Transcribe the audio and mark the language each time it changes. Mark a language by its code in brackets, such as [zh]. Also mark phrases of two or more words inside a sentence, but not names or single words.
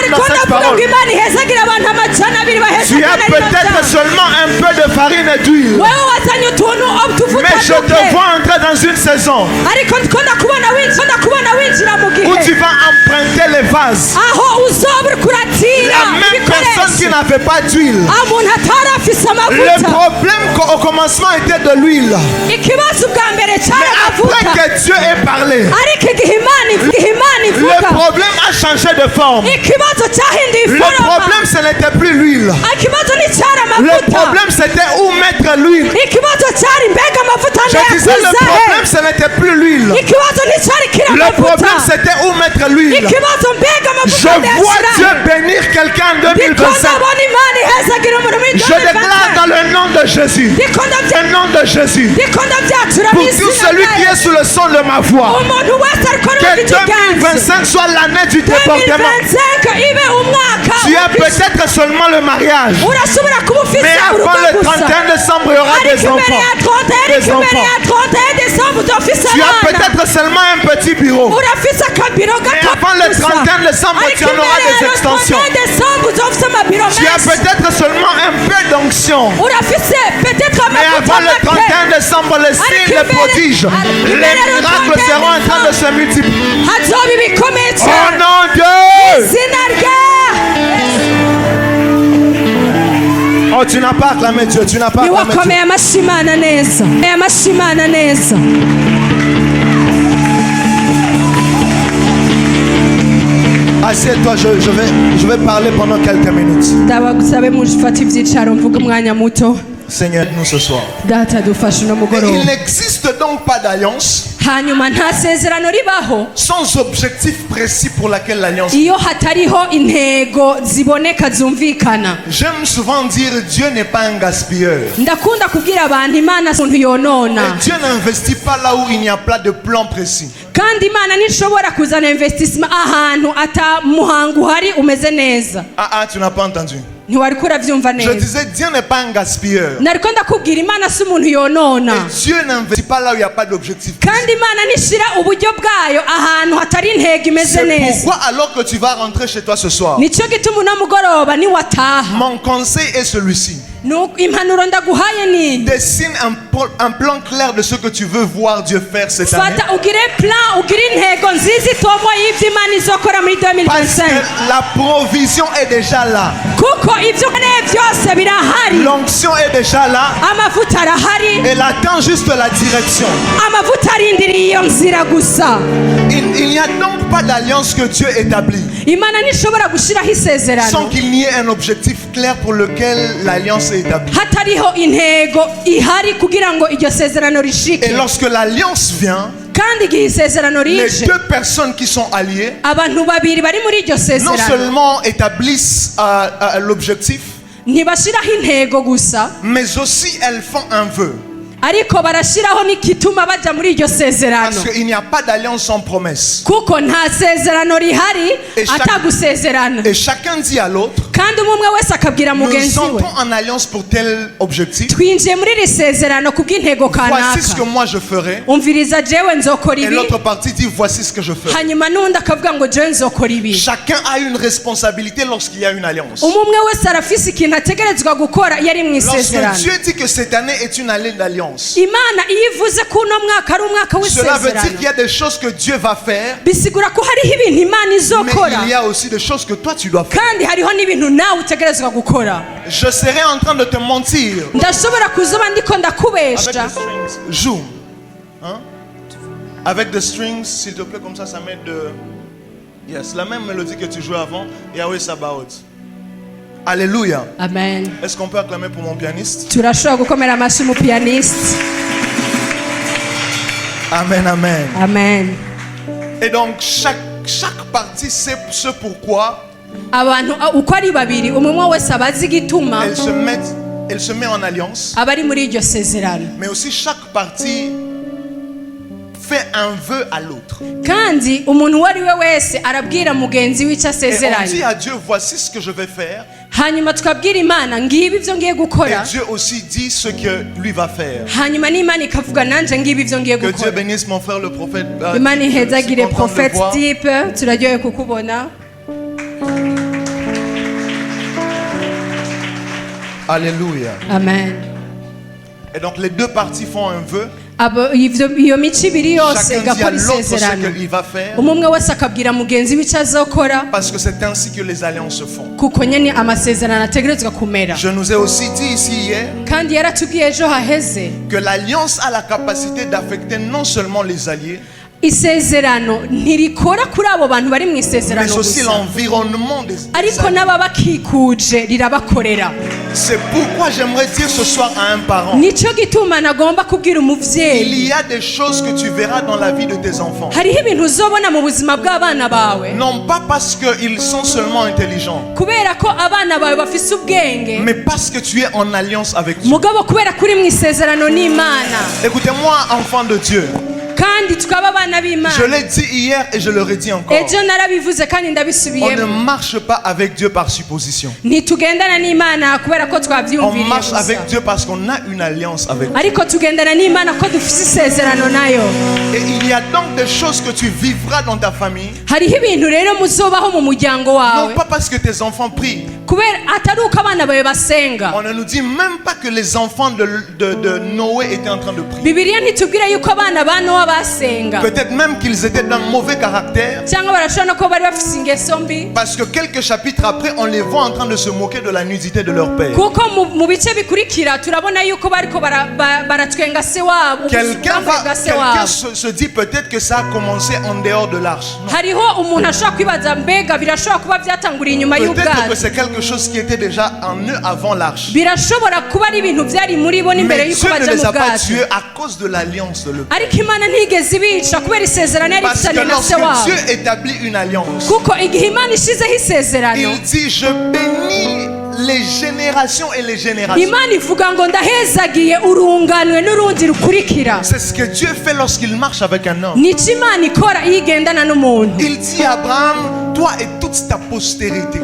[rn] Nariko [fr] dans cette [rn] ndavuga ngo [fr] parole. [rn] Imana ihezagira abantu amajana abiri [fr] Tu as [rn] bahezagana rino [fr] peut-être [rn] jambo. [fr] seulement un peu de farine et d'huile. [rn] Wewe wazanye utuntu utuvuta [fr] Mais je te [rn] duke. [fr] vois entrer dans une saison [rn] Ariko ndiko ndakubona winjira mu [fr] où tu [rn] gihe [fr] vas emprunter les vases. [rn] aho uzoba uriko uratira [fr] La même personne qui [rn] ibikoresho. [fr] n'avait pas d'huile. [rn] Umuntu atari afise [fr] Le [rn] amavuta. [fr] problème au commencement était de l'huile. [rn] Ikibazo bwa mbere cyari [fr] Mais après [rn] amavuta. [fr] que Dieu ait parlé, [rn] Ariko igihe Imana [fr] le [rn] ivuga, [fr] problème a changé de forme. [rn] ikibazo cyahinduye [fr] Le [rn] iforoma. [fr] problème, ce n'était plus l'huile. [rn] Ikibazo nticyari [fr] Le [rn] amavuta. [fr] problème, c'était où mettre l'huile. [rn] Ikibazo cyari mbega amavuta [fr] Je disais, le [rn] ndayakuza [fr] problème, [rn] he. [fr] ce n'était plus l'huile. [rn] Ikibazo nticyari kiri [fr] Le problème, [rn] amavuta. [fr] c'était où mettre l'huile. [rn] Ikibazo mbega [fr] Je [rn] amavuta [fr] vois Dieu [rn] ndayashyira he. [fr] bénir quelqu'un en [rn] Ndiko [fr] 2025. [rn] ndabona Imana ihezagira umuntu muri [fr] Je déclare dans le nom de Jésus. [rn] Ndiko ndabya- [fr] Le nom de Jésus. [rn] ndiko ndabyatura mu [fr] Pour tout [rn] izina [fr] celui [rn] rya [fr] qui est [rn] Yesu. [fr] sous le son de ma voix. [rn] Umuntu wese ariko [fr] Que [rn] n'ufite ikiganza. [fr] 2025 soit l'année du déportement. [rn] 2025 ibe umwaka [fr] Tu as [rn] w'ubwishyu. [fr] peut-être seulement le mariage. [rn] urashobora kuba ufite [fr] Mais avant [rn] urugo [fr] le [rn] gusa. [fr] 31 décembre, il y aura [rn] Ariko [fr] des [rn] imbere ya [fr] enfants. [rn] 31 [fr] Des [rn] imbere ya [fr] enfants. [rn] 31 décembre udafise [fr] Tu as [rn] abana. [fr] peut-être seulement un petit bureau. [rn] urafise akabiro [fr] Mais [rn] gato [fr] avant le [rn] gusa. [fr] 31 décembre, [rn] Ariko [fr] tu en auras [rn] imbere [fr] des [rn] ya [fr] extensions. [rn] 31 décembre uzofise amabiro [fr] Tu as [rn] menshi. [fr] peut-être seulement un peu d'onction. [rn] urafise peut-être [fr] Mais [rn] amavuta [fr] avant le [rn] make. [fr] 31 décembre, les signes, les prodiges, les miracles seront en train de se multiplier. [rn] hazoba ibikomeye [fr] Oh [rn] cyane. [fr] non, Dieu! [rn] izina rya [fr] Oh Oh, tu n'as pas acclamé Dieu, tu n'as pas acclamé Dieu. [rn] niwakomeye amashyi Imana neza, amashyi Imana neza. [fr] Assieds-toi, je vais parler pendant quelques minutes. [rn] Ndabagusabe mufate ibyicaro mvuga umwanya muto. [fr] Seigneur, nous ce soir. [rn] Data dufashe no [fr] Et [rn] mugoroba. [fr] il n'existe donc pas d'alliance [rn] Hanyuma nta sezerano ribaho [fr] sans objectif précis pour laquelle l'alliance. [rn] iyo hatariho intego ziboneka zumvikana. [fr] J'aime souvent dire Dieu n'est pas un gaspilleur. [rn] Ndakunda kubwira abantu Imana si umuntu yonona, [fr] Et Dieu n'investit pas là où il n'y a pas de plan précis. [rn] kandi Imana ntishobora kuzana investissement ahantu ata muhango uhari umeze neza. [fr] Ah, tu n'as pas entendu. [rn] Ntiwari kuravyumva [fr] Je [rn] neza. [fr] disais Dieu n'est pas un gaspilleur. [rn] Nariko ndakubwira Imana si umuntu yonona, [fr] Et Dieu n'investit pas là où il n'y a pas d'objectif. [rn] kandi Imana ntishira uburyo bwayo ahantu hatari intego imeze [fr] C'est [rn] neza. [fr] pourquoi alors que tu vas rentrer chez toi ce soir, [rn] Nico gituma uno mugoroba niwataha, [fr] mon conseil est celui-ci. [rn] impanuro ndaguhaye ni [fr] Dessine un plan clair de ce que tu veux voir Dieu faire cette année. [rn] fata ugire plan, ugire intego nziza itomo y'ivyo Imana izokora muri [fr] Parce [rn] 2025, [fr] que la provision est déjà là. [rn] kuko ivyo ukeneye vyose birahari. [fr] L'onction est déjà là. [rn] Amavuta arahari, [fr] Elle attend juste la direction. [rn] amavuta arindiriye iyo nzira gusa. [fr] Il n'y a donc pas d'alliance que Dieu établit [rn] Imana ntishobora gushiraho [fr] sans [rn] isezerano [fr] qu'il n'y ait un objectif clair pour lequel l'alliance est établie. [rn] hatariho intego ihari kugira ngo iryo sezerano rishike. [fr] Et lorsque l'alliance vient, [rn] Kandi igihe isezerano [fr] les [rn] rije, [fr] deux personnes qui sont alliées [rn] abantu babiri bari muri iryo [fr] non [rn] sezerano [fr] seulement établissent l'objectif, [rn] ntibashiraho intego gusa, [fr] mais aussi elles font un vœu. [rn] ariko barashiraho n'igituma baja muri iryo sezerano, [fr] Parce qu'il n'y a pas d'alliance sans promesse. [rn] kuko nta sezerano rihari [fr] Et chaque- [rn] atagusezerana. [fr] Et chacun dit à l'autre, [rn] Kandi umwe wese akabwira [fr] nous [rn] mugenzi we, [fr] entrons en alliance pour tel objectif. [rn] twinjiye muri iri sezerano kubw'intego [fr] Voici ce que [rn] kanaka. [fr] moi je ferai. [rn] Umviriza jewe nzokora [fr] Et [rn] ibi, [fr] l'autre partie dit, voici ce que je ferai. [rn] hanyuma n'undi akavuga ngo jewe nzokora ibi. [fr] Chacun a une responsabilité lorsqu'il y a une alliance. [rn] Umwe wese arafise ikintu ategerezwa gukora iyo ari mu [fr] Lorsque [rn] isezerano. [fr] Dieu dit que cette année est une année d'alliance, [rn] Imana iyo ivuze ko uno mwaka ari umwaka [fr] cela veut dire [rn] w'isezerano, [fr] qu'il y a des choses que Dieu va faire, [rn] bisigura ko hariho ibintu Imana [fr] mais [rn] izokora, [fr] il y a aussi des choses que toi tu dois faire. [rn] kandi hariho n'ibintu nawe utegerezwa gukora. [fr] Je serais en train de te mentir. [rn] Ndashobora kuzoba ndiko [fr] Avec [rn] ndakubesha, [en] the strings, [fr] joue. Hein? Avec [en] the strings, [fr] s'il te plaît, comme ça met de... Yes, la même mélodie que tu jouais avant, Yahweh Sabaoth. Alléluia. amen. Est-ce qu'on peut acclamer pour mon pianiste? [rn] Turashobora gukomera amashyi mu pianiste. Amen, amen. Amen. [fr] Et donc, chaque partie sait ce pourquoi [rn] Abantu uko ari babiri, umwe wese abazi igituma [fr] elle se met en alliance, [rn] abari muri iryo sezerano, [fr] mais aussi chaque partie fait un vœu à l'autre. [rn] kandi umuntu uwo ari we wese arabwira mugenzi w'icyo [fr] Et on dit [rn] asezeranye, [fr] à Dieu, voici ce que je vais faire. [rn] hanyuma tukabwira Imana ngibi ibyo ngiye [fr] Et [rn] gukora, [fr] Dieu aussi dit ce que lui va faire. [rn] hanyuma n'Imana ikavuga nanje ngibi ibyo ngiye [fr] Que Dieu [rn] gukora. [fr] bénisse mon frère le prophète. [rn] Imana [fr] Je suis [rn] ihezagire [fr] content de le [rn] Prophet [fr] voir. [rn] Deep, turaryoye kukubona. [fr] Alléluia. Amen. Et donc les deux parties font un vœu. [rn] Iyo mico ibiri yose [fr] Chacun dit à [rn] igakora [fr] l'autre ce [rn] isezerano, [fr] qu'il va faire. [rn] umwe wese akabwira mugenzi w'icyo azokora, [fr] Parce que c'est ainsi que les alliances se font. [rn] kuko nyene amasezerano ategerezwa kumera. [fr] Je nous ai aussi dit ici hier [rn] Kandi yaratubwiye ejo haheze, [fr] que l'alliance a la capacité d'affecter non seulement les alliés, [rn] isezerano ntirikora kuri abo bantu bari mu [fr] mais [rn] isezerano [fr] aussi [rn] gusa, [fr] l'environnement des [rn] ariko [fr] alliés. [rn] n'ababakikuje rirabakorera. [fr] C'est pourquoi j'aimerais dire ce soir à un parent, [rn] Nico gituma nagomba kubwira [fr] il [rn] umuvyeyi, [fr] y a des choses que tu verras dans la vie de tes enfants. [rn] hariho ibintu uzobona mu buzima bw'abana bawe, [fr] Non pas parce qu'ils sont seulement intelligents, [rn] kubera ko abana bawe bafise ubwenge, [fr] mais parce que tu es en alliance avec Dieu. [rn] mugabo kubera kuri mu isezerano n'Imana, [fr] Écoutez-moi, enfants de Dieu. [rn] kandi tukaba abana [fr] Je [rn] b'Imana. [fr] l'ai dit hier et je le redis encore. [rn] Ejo narabivuze kandi [fr] On ne [rn] ndabisubiyemo, [fr] marche pas avec Dieu par supposition. [rn] ntitugendana n'Imana kubera ko [fr] On [rn] twavyumviriye [fr] marche avec [rn] gusa, [fr] Dieu parce qu'on a une alliance avec Dieu. [rn] ariko tugendana n'Imana ko dufise isezerano nayo. [fr] Et il y a donc des choses que tu vivras dans ta famille, [rn] Hariho ibintu rero muzobaho mu muryango [fr] non [rn] wawe, [fr] pas parce que tes enfants prient. [rn] kubera atari uko abana bawe basenga. [fr] On ne nous dit même pas que les enfants de Noé étaient en train de prier. [rn] Bibiliya ntitubwira yuko abana ba Nowa basenga [fr] Peut-être même qu'ils étaient d'un mauvais caractère. [rn] cyangwa barashobora no kuba bari bafite ingeso mbi [fr] Parce que quelques chapitres après, on les voit en train de se moquer de la nudité de leur père. [rn] kuko mu bice bikurikira turabona yuko bariko baratwenga se wabo [fr] Quelqu'un [rn] bambaga se wabo [fr] se dit peut-être que ça a commencé en dehors de l'arche. Non. [rn] hariho umuntu ashobora kwibaza mbega birashobora kuba byatanguriye inyuma [fr] Peut-être que [rn] y'ubwato [fr] c'est quelque chose qui était déjà en eux avant l'arche. [rn] birashobora kuba ari ibintu byari muri bo n'imbere [fr] Mais [rn] y'uko [fr] Dieu ne [rn] baja [fr] les [rn] mu [fr] a pas [rn] bwato [fr] tués à cause de l'alliance de le Père. [rn] ariko imana ntigeze ibica kubera isezerano yari [fr] Parce que [rn] ifitanye na se [fr] lorsque [rn] wabo [fr] Dieu établit une alliance, [rn] kuko igihe imana ishizeho isezerano [fr] il dit je bénis les générations et les générations. [rn] imana ivuga ngo ndahezagiye urunganwe n'urundi rukurikira [fr] C'est ce que Dieu fait lorsqu'il marche avec un homme. [rn] nicyo imana ikora iyo igendana n'umuntu [fr] Il dit à Abraham, toi et toute ta postérité.